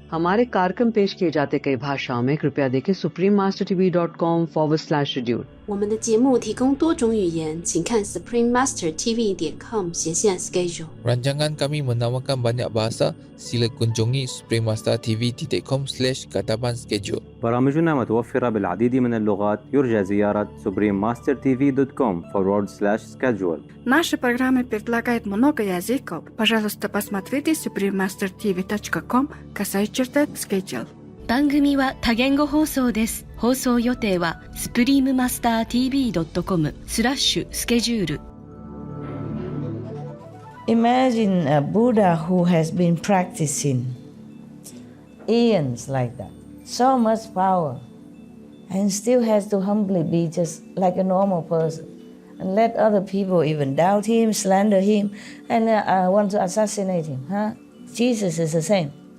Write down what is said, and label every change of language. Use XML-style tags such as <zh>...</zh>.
<hi>हमारे कार्यक्रम पेश किए जाते कई भाषाओं में कृपया देखें suprememastertv.com/schedule。</hi> <zh>我们的节目提供多种语言，请看 suprememastertv.com/schedule。</zh> <ms>Rancangan kami menawarkan banyak bahasa. Sila kunjungi suprememastertv.com/kataban-schedule.</ms> <ar>برامجنا متوفرة بالعديد من اللغات. يرجى زيارة suprememastertv.com/schedule.</ar> <ru>Наши программы предлагают много языков. Пожалуйста, посмотрите suprememastertv.com/schedule。</ru> <ja>番組は多言語放送です。放送予定は suprememastertv.com/schedule。</ja> <en>Imagine a Buddha who has been practicing eons like that, so much power, and still has to humbly be just like a normal person and let other people even doubt him, slander him, and want to assassinate him. Jesus is the same.</en>